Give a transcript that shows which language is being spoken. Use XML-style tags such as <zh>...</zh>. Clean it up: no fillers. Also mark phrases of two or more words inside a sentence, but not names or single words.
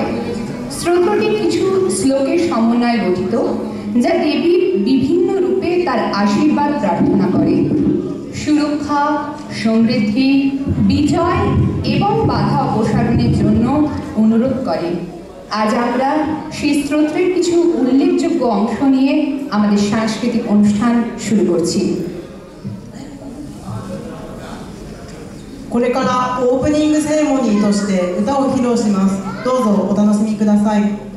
<bn>স্তোত্রটি কিছু শ্লোকের সমন্বয়ে গঠিত, যা দেবীর বিভিন্ন রূপে তার আশীর্বাদ প্রার্থনা করে, সুরক্ষা, সমৃদ্ধি, বিজয় এবং বাধা অপসারণের জন্য অনুরোধ করে। আজ আমরা সেই স্তোত্রের কিছু উল্লেখযোগ্য অংশ নিয়ে আমাদের সাংস্কৃতিক অনুষ্ঠান শুরু করছি।</bn> <ja>これからオープニングセレモニーとして歌を披露します。どうぞお楽しみください。</ja>